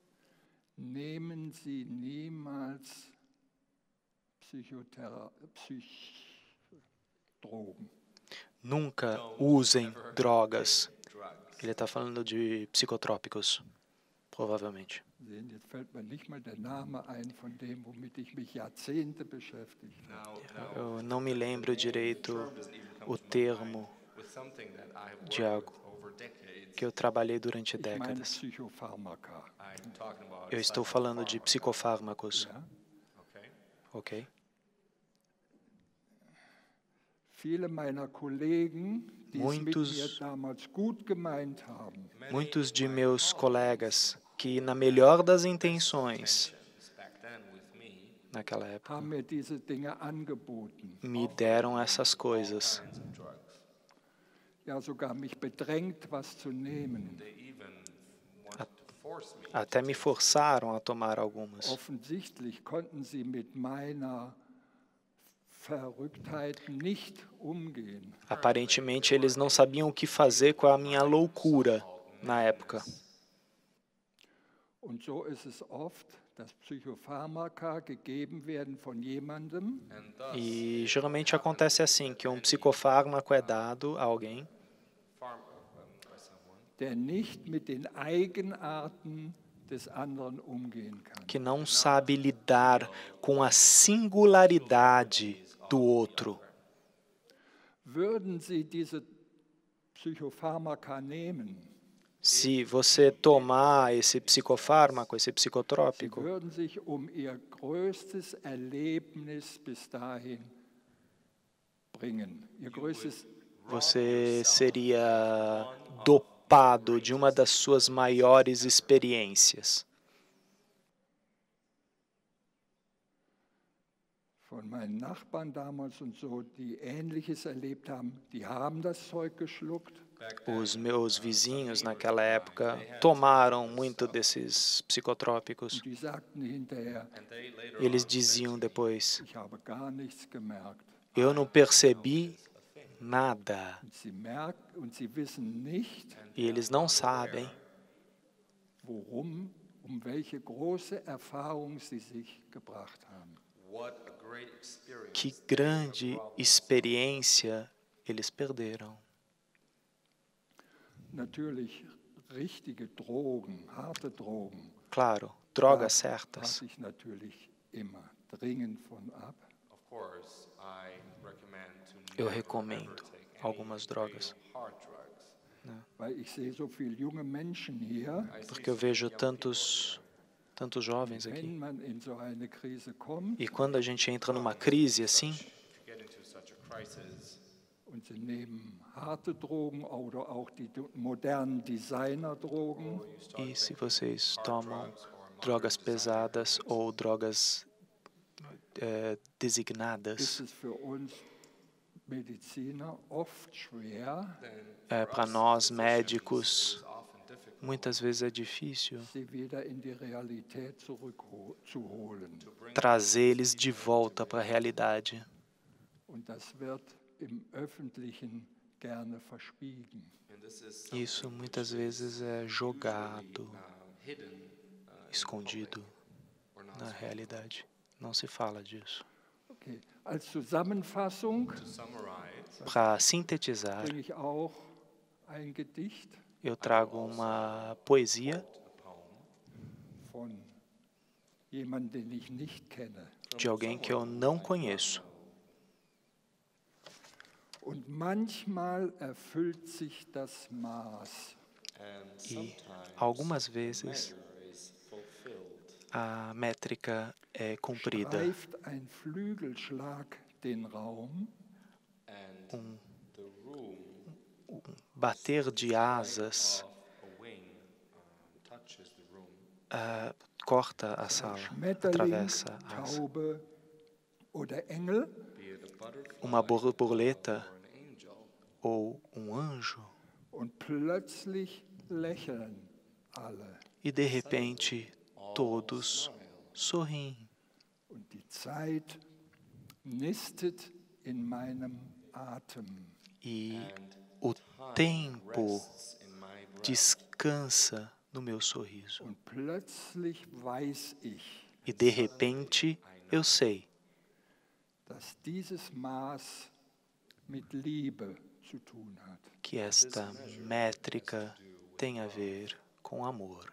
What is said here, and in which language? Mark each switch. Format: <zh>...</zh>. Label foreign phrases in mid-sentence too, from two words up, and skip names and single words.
<de>nehmen Sie niemals Drogen.</de> <pt>Nunca usem drogas. Ele está falando de psicotrópicos, provavelmente.</pt> <de>beschäftigt habe.</de> <pt>Eu não me lembro direito o termo</pt> <en>something that I have</en> <pt>de</pt> <en>worked</en> <pt>algo</pt> <en>with over decades.</en> <pt>que eu trabalhei durante</pt> <de>Ich meine</de> <pt>décadas.</pt> <de>Psychopharmaka.</de> <en>I'm talking about</en> <pt>Eu estou falando de psicofármacos,</pt> <de>Ja? Okay.</de> <pt>ok?</pt> <de>Viele meiner Kollegen, die es mit</de> <pt>Muitos-</pt> <de>mir damals gut gemeint haben,</de> <pt>Muitos de meus colegas que, na melhor das intenções,</pt> <en>Back then with me,</en> <pt>naquela época,</pt> <de>haben mir diese Dinge angeboten.</de> <pt>me deram essas coisas.</pt> <en>kinds of drugs.</en> <de>Ja, sogar mich bedrängt, was zu nehmen.</de> <en>They even wanted to force me.</en> <pt>Até me forçaram a tomar algumas.</pt> <de>Offensichtlich konnten sie mit meiner Verrücktheit nicht umgehen.</de> <pt>Aparentemente, eles não sabiam o que fazer com a minha loucura na época.</pt> <de>Und so ist es oft, dass Psychopharmaka gegeben werden von jemandem,</de> <en>And thus,</en> <pt>E geralmente acontece assim, que um psicofármaco é dado a alguém</pt> <en>by someone</en> <de>der nicht mit den Eigenarten des anderen umgehen kann.</de> <pt>que não sabe lidar com a singularidade do outro.</pt> <de>Würden Sie diese Psychopharmaka nehmen,</de> <pt>Se você tomar esse psicofármaco, esse</pt> <de>Sie</de> <pt>psicotrópico,</pt> <de>würden sich Ihr größtes Erlebnis bis dahin bringen. Ihr größtes</de> <pt>você seria dopado de uma das suas maiores experiências.</pt> <de>von meinen Nachbarn damals und so, die Ähnliches erlebt haben, die haben das Zeug geschluckt.</de> <pt>Os meus vizinhos naquela época tomaram muito desses psicotrópicos.</pt> <de>Und die sagten hinterher,</de> <pt>E eles diziam depois:</pt> <de>ich habe gar nichts gemerkt.</de> <pt>eu não percebi nada.</pt> <de>Und sie wissen nicht,</de> <pt>E eles não sabem</pt> <de>um welche große Erfahrung sie sich gebracht haben.</de> <en>what a great experience.</en> <pt>que grande experiência eles perderam.</pt> <de>Natürlich richtige Drogen, harte Drogen,</de> <pt>Claro, drogas da certas.</pt> <de>rate ich natürlich immer dringend von ab.</de> <en>Of course, I recommend to</en> <pt>Eu</pt> <en>never,</en> <pt>recomendo</pt> <en>ever take any</en> <pt>algumas drogas,</pt> <en>real hard drugs.</en> <de>Weil ich sehe so viele junge Menschen hier,</de> <pt>porque eu vejo tantos jovens aqui.</pt> <de>wenn man in so eine Krise kommt</de> <pt>E quando a gente entra numa crise assim,</pt> <en>If you get into such a crisis,</en> <de>und sie nehmen harte Drogen oder auch die modernen Designerdrogen,</de> <pt>e se vocês tomam drogas pesadas ou drogas designadas,</pt> <de>ist es für uns Mediziner oft schwer,</de> <pt>para nós médicos, muitas vezes é difícil</pt> <de>sie wieder in die Realität zurückzuholen.</de> <pt>trazer eles de volta para a realidade.</pt> <de>Und das wird im Öffentlichen gerne verschwiegen.</de> <en>and this is</en> <pt>Isso muitas vezes é jogado,</pt> <en>hidden</en> <pt>escondido na realidade. Não se fala disso.</pt> <de>Okay. Als Zusammenfassung</de> <en>to summarize.</en> <pt>Para sintetizar,</pt> <de>bringe ich auch ein Gedicht</de> <pt>eu trago uma poesia</pt> <de>von jemandem, den ich nicht kenne.</de> <pt>de alguém que eu não conheço.</pt> <de>Und manchmal erfüllt sich das Maß.</de> <en>And</en> <pt>E</pt> <en>sometimes</en> <pt>algumas vezes</pt> <en>measure is fulfilled.</en> <pt>a métrica é cumprida.</pt> <de>Streift ein Flügelschlag den Raum,</de> <en>And the room</en> <pt>Bater de asas</pt> <en>of a wing touches the room.</en> <pt>corta a sala,</pt> <de>Schmetterling,</de> <pt>atravessa a asa.</pt> <de>Taube oder Engel,</de> <en>Be it a butterfly</en> <pt>Uma borboleta</pt> <en>or an angel.</en> <pt>ou um anjo,</pt> <de>und plötzlich lächeln alle.</de> <pt>e de repente todos sorriem.</pt> <de>Und die Zeit nistet in meinem Atem.</de> <pt>E o tempo</pt> <en>Rests in my breath.</en> <pt>descansa no meu sorriso.</pt> <de>Und plötzlich weiß ich,</de> <pt>E de repente eu sei</pt> <de>dass dieses Maß mit Liebe zu tun hat.</de> <pt>que esta métrica tem a ver com amor.</pt>